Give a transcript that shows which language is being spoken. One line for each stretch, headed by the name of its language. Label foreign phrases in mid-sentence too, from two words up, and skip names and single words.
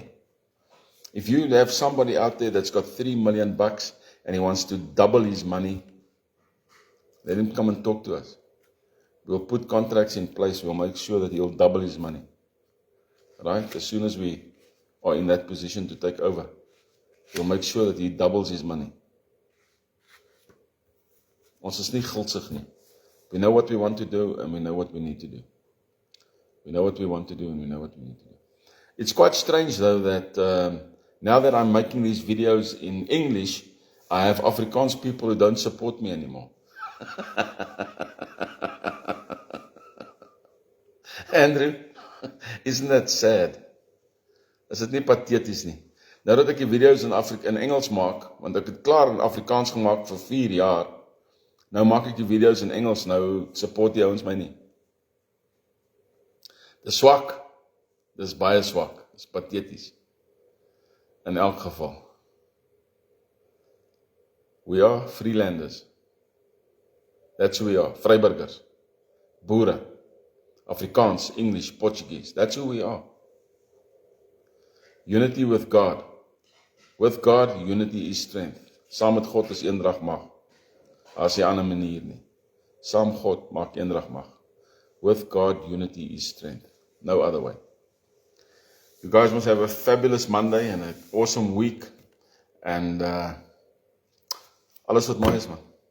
English: If you have somebody out there that's got $3 million and he wants to double his money, let him come and talk to us. We'll put contracts in place. We'll make sure that he'll double his money. Right? As soon as we are in that position to take over, we'll make sure that he doubles his money.
Afrikaans: Ons is nie gulsig nie.
English: We know what we want to do and we know what we need to do. We know what we want to do and we know what we need to do. It's quite strange though that now that I'm making these videos in English, I have Afrikaans people who don't support me anymore. Andrew, isn't that sad?
Afrikaans: Is dit nie patheties nie? Nou dat ek die video's in Engels maak, want ek het klaar in Afrikaans gemaak vir 4 jaar, nou maak ek die video's in Engels, nou support die ouens my nie. Dis swak, dis baie swak, dis patheties. In elk geval.
English: We are Freelanders. That's who we are,
Afrikaans: vryburgers, boere, Afrikaans,
English: English, Portuguese, that's who we are. Unity with God. With God, unity is strength.
Afrikaans: Saam met God is eendrag mag. As 'n ander manier nie. Saam God maak eendrag mag.
English: With God, unity is strength. No other way. You guys must have a fabulous Monday and an awesome week.
Afrikaans: And alles wat mooi is, man.